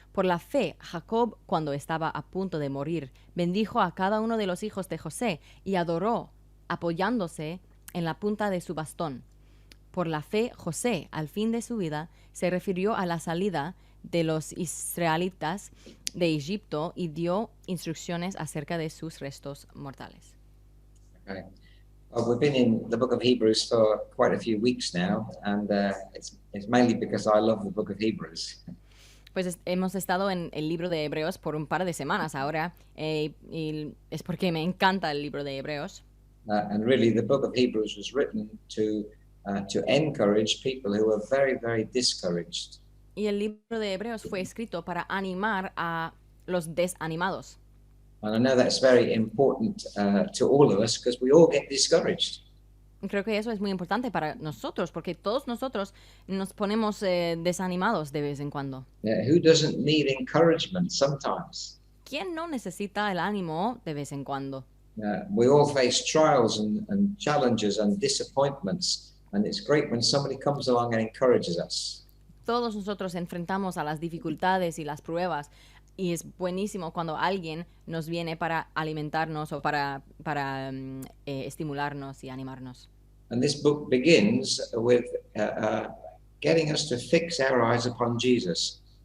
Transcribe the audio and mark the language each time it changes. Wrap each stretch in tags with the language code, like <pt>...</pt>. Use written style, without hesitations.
<es>Por la fe, Jacob, cuando estaba a punto de morir, bendijo a cada uno de los hijos de José y adoró, apoyándose en la punta de su bastón. Por la fe, José, al fin de su vida, se refirió a la salida de los israelitas de Egipto y dio instrucciones acerca de sus restos mortales. Okay.</es> <en>Well, we've been in the book of Hebrews for quite a few weeks now, and it's mainly because I love the book of Hebrews.</en> <es>Pues hemos estado en el libro de Hebreos por un par de semanas ahora, y es porque me encanta el libro de Hebreos.</es> <en>And really, the book of Hebrews was written to encourage people who are very, very discouraged.</en> <es>Y el libro de Hebreos fue escrito para animar a los desanimados.</es> <en>And I know that's very important to all of us because we all get discouraged.</en> <es>Creo que eso es muy importante para nosotros porque todos nosotros nos ponemos desanimados de vez en cuando.</es> <en>Who doesn't need encouragement sometimes?</en> <es>¿Quién no necesita el ánimo de vez en cuando?</es> <en>We all face trials and challenges and disappointments, and it's great when somebody comes along and encourages us.</en> <es>Todos nosotros enfrentamos a las dificultades y las pruebas, y es buenísimo cuando alguien nos viene para alimentarnos o para estimularnos y animarnos.</es> <en>And this book begins with getting us to fix our eyes upon Jesus.</en>